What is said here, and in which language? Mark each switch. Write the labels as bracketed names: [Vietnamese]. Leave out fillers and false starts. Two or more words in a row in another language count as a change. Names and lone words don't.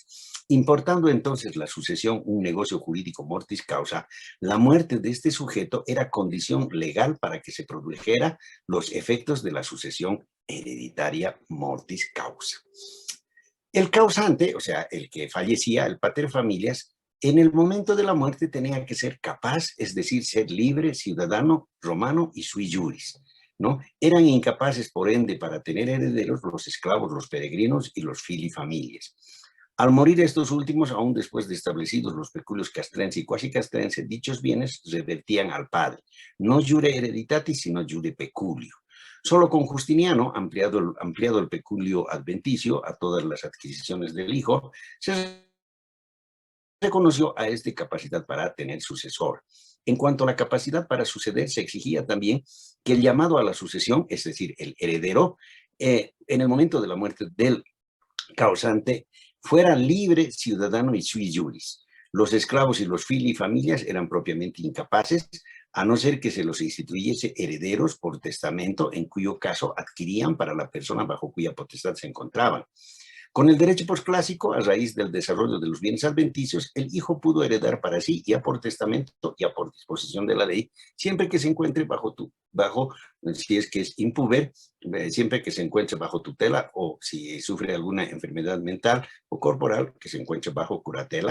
[Spanish] Importando entonces la sucesión un negocio jurídico [Latin] mortis causa, [Spanish] la muerte de este sujeto era condición legal para que se produjera los efectos de la sucesión hereditaria [Latin] mortis causa. [Spanish] El causante, o sea, el que fallecía, el [Latin] pater familias, [Spanish] En el momento de la muerte tenía que ser capaz, es decir, ser libre, ciudadano, romano y [Latin] sui juris, [Spanish] ¿no? Eran incapaces, por ende, para tener herederos los esclavos, los peregrinos y los filifamilias. Al morir estos últimos, aún después de establecidos los peculios castrense y quasi castrense, dichos bienes revertían al padre, no [Latin] jure hereditatis, [Spanish] sino [Latin] jure peculio. [Spanish] Solo con Justiniano, ampliado el peculio adventicio a todas las adquisiciones del hijo, se reconoció a este capacidad para tener sucesor. En cuanto a la capacidad para suceder, se exigía también que el llamado a la sucesión, es decir, el heredero, en el momento de la muerte del causante, fuera libre, ciudadano y [Latin] sui juris. [Spanish] Los esclavos y los filifamilias eran propiamente incapaces, a no ser que se los instituyese herederos por testamento, en cuyo caso adquirían para la persona bajo cuya potestad se encontraban. Con el derecho posclásico, a raíz del desarrollo de los bienes adventicios, el hijo pudo heredar para sí, ya por testamento, ya por disposición de la ley, siempre que se encuentre si es que es impúber, siempre que se encuentre bajo tutela, o si sufre alguna enfermedad mental o corporal, que se encuentre bajo curatela.